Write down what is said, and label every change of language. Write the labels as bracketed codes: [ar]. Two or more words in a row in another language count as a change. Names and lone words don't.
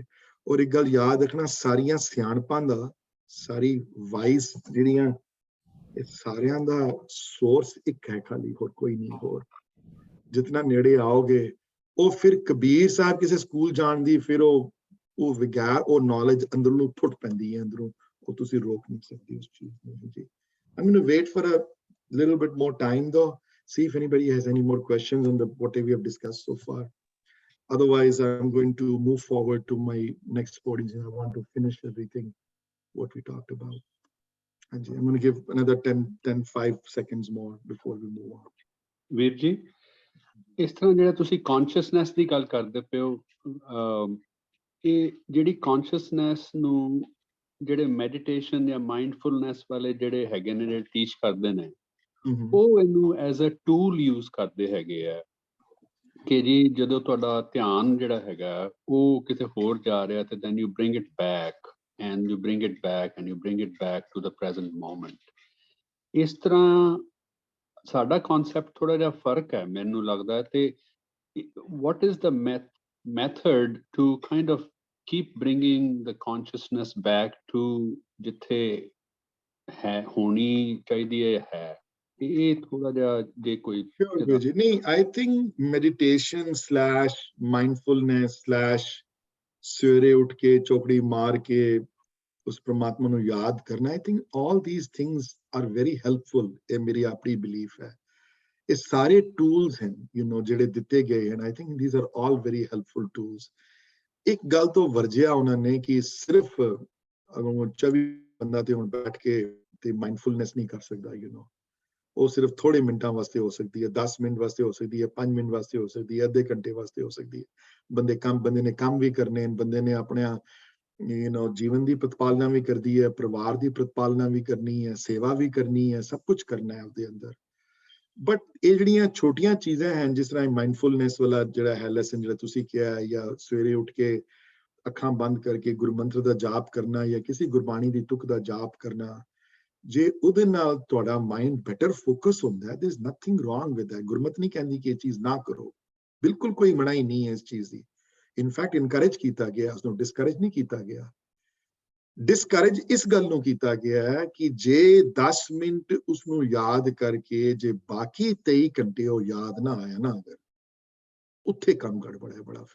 [pa] ਔਰ ਇੱਕ ਗੱਲ ਯਾਦ ਰੱਖਣਾ, ਸਾਰੀਆਂ ਸਿਆਣਪਾਂ ਦਾ, ਸਾਰੀ ਵਾਈਸ ਜਿਹੜੀਆਂ, ਇਹ ਸਾਰਿਆਂ ਦਾ ਸੋਰਸ ਇੱਕ ਹੈ ਖਾਲੀ, ਹੋਰ ਕੋਈ ਨਹੀਂ। ਹੋਰ ਜਿਤਨਾ ਨੇੜੇ ਆਓਗੇ, ਉਹ ਫਿਰ ਕਬੀਰ ਸਾਹਿਬ ਕਿਸੇ ਸਕੂਲ ਜਾਣ ਦੀ ਫਿਰ ਉਹ ਵਿਗਿਆਨ, ਉਹ ਨੌਲੇਜ ਅੰਦਰੋਂ ਫੁੱਟ ਪੈਂਦੀ ਹੈ, ਅੰਦਰੋਂ ਉਹ ਤੁਸੀਂ ਰੋਕ ਨਹੀਂ ਸਕਦੇ ਉਸ ਚੀਜ਼ ਨੂੰ ਜੀ। [en] I'm going to wait for a little bit more time though, see if anybody has any more questions on what we have discussed so far. Otherwise, I'm going to move forward to my next point. I want to finish everything what we talked about. And I'm going to give another 5 seconds more before we move on. [pa] ਵੀਰ ਜੀ, ਇਸ ਤਰ੍ਹਾਂ ਜਿਹੜਾ ਤੁਸੀਂ ਕੌਨਸ਼ੀਅਸਨੈਸ ਦੀ ਗੱਲ ਕਰਦੇ ਪਏ ਹੋ, ਇਹ ਜਿਹੜੀ ਕੌਨਸ਼ੀਅਸਨੈਸ ਨੂੰ ਜਿਹੜੇ ਮੈਡੀਟੇਸ਼ਨ ਜਾਂ ਮਾਈਂਡਫੁਲਨੈਸ ਵਾਲੇ ਜਿਹੜੇ ਹੈਗੇ ਨੇ, ਜਿਹੜੇ ਟੀਚ ਕਰਦੇ ਨੇ, ਉਹ ਇਹਨੂੰ [en] as a tool use [pa] ਕਰਦੇ ਹੈਗੇ ਆ ਕਿ ਜੀ ਜਦੋਂ ਤੁਹਾਡਾ ਧਿਆਨ ਜਿਹੜਾ ਹੈਗਾ ਉਹ ਕਿਤੇ ਹੋਰ ਜਾ ਰਿਹਾ ਤੇ [en] then you bring it back and you bring it back and you bring it back to the present moment. [pa] ਇਸ ਤਰ੍ਹਾਂ ਸਾਡਾ ਕਨਸੈਪਟ ਥੋੜਾ ਜਿਹਾ ਫਰਕ ਹੈ ਮੈਨੂੰ ਲੱਗਦਾ। [en] ਤੇ what is the method to kind of keep bringing the consciousness back to [pa] ਜਿੱਥੇ ਹੈ ਹੋਣੀ ਚਾਹੀਦੀ ਹੈ? ਇਹ ਥੋੜਾ ਜਿਹਾ ਜੇ ਕੋਈ ਨਹੀਂ, [en] I think meditation / mindfulness [pa] / ਸਵੇਰੇ ਉੱਠ ਕੇ ਚੌਕੜੀ ਮਾਰ ਕੇ ਉਸ ਪ੍ਰਮਾਤਮਾ ਨੂੰ ਯਾਦ ਕਰਨਾ, [en] I think all these things are very helpful। [pa] ਇਹ ਮੇਰੀ ਆਪਣੀ ਬਿਲੀਫ ਹੈ। ਇਹ ਸਾਰੇ ਟੂਲਸ ਹਨ ਜਿਹੜੇ ਦਿੱਤੇ ਗਏ ਹਨ। [en] I think these are all very helpful tools। [pa] ਇੱਕ ਗੱਲ ਤੋਂ ਵਰਜਿਆ ਉਹਨਾਂ ਨੇ ਕਿ ਸਿਰਫ 24 ਬੰਦਾ ਤੇ ਹੁਣ ਬੈਠ ਕੇ ਤੇ ਮਾਈਂਡਫੁਲਨੈਸ ਨਹੀਂ ਕਰ ਸਕਦਾ। ਉਹ ਸਿਰਫ ਥੋੜੇ ਮਿੰਟਾਂ ਵਾਸਤੇ ਹੋ ਸਕਦੀ ਹੈ, 10 ਮਿੰਟ ਵਾਸਤੇ ਹੋ ਸਕਦੀ ਹੈ, 5 ਮਿੰਟ ਵਾਸਤੇ ਹੋ ਸਕਦੀ ਹੈ, ਅੱਧੇ ਘੰਟੇ ਵਾਸਤੇ ਹੋ ਸਕਦੀ ਹੈ। ਬੰਦੇ ਨੇ ਕੰਮ ਵੀ ਕਰਨੇ, ਬੰਦੇ ਨੇ ਆਪਣਾ ਜੀਵਨ ਦੀ ਪ੍ਰਤਪਾਲਨਾ ਵੀ ਕਰਦੀ ਹੈ, ਪਰਿਵਾਰ ਦੀ ਪ੍ਰਤਪਾਲਨਾ ਵੀ ਕਰਨੀ ਹੈ, ਸੇਵਾ ਵੀ ਕਰਨੀ ਹੈ, ਸਭ ਕੁਝ ਕਰਨਾ ਹੈ ਉਹਦੇ ਅੰਦਰ। ਬਟ ਇਹ ਜਿਹੜੀਆਂ ਛੋਟੀਆਂ ਚੀਜ਼ਾਂ ਹਨ, ਜਿਸ ਤਰ੍ਹਾਂ ਮਾਈਂਡਫੁਲਨੈਸ ਵਾਲਾ ਜਿਹੜਾ ਹੈ ਲੈਸਨ ਜਿਹੜਾ ਤੁਸੀਂ ਕਿਹਾ ਹੈ, ਜਾਂ ਸਵੇਰੇ ਉੱਠ ਕੇ ਅੱਖਾਂ ਬੰਦ ਕਰਕੇ ਗੁਰਮੰਤਰ ਦਾ ਜਾਪ ਕਰਨਾ ਜਾਂ ਕਿਸੇ ਗੁਰਬਾਣੀ ਦੀ ਤੁਕ ਦਾ ਜਾਪ ਕਰਨਾ, ਜੇ ਉਹਦੇ ਨਾਲ ਤੁਹਾਡਾ [en] mind better focus [pa] ਹੁੰਦਾ ਹੈ, [en] there is nothing wrong with that। [pa] ਗੁਰਮਤਿ ਨਹੀਂ ਕਹਿੰਦੀ ਕਿ ਇਹ ਚੀਜ਼ ਨਾ ਕਰੋ, ਬਿਲਕੁਲ ਕੋਈ ਮਨਾਹੀ ਨਹੀਂ ਹੈ ਇਸ ਚੀਜ਼ ਦੀ। [en] in fact encourage [pa] ਕੀਤਾ ਗਿਆ, ਉਸਨੂੰ ਡਿਸਕਰੇਜ ਨਹੀਂ ਕੀਤਾ ਗਿਆ। ਡਿਸਕਰੇਜ ਇਸ ਗੱਲ ਨੂੰ ਕੀਤਾ ਗਿਆ ਹੈ ਕਿ ਜੇ 10 ਮਿੰਟ ਉਸਨੂੰ ਯਾਦ ਕਰਕੇ ਜੇ ਬਾਕੀ 23 ਘੰਟੇ ਉਹ ਯਾਦ ਨਾ ਆਇਆ ਨਾ, ਅਗਰ ਉੱਥੇ ਕੰਮ ਗੜਬੜ ਹੈ ਬੜਾ।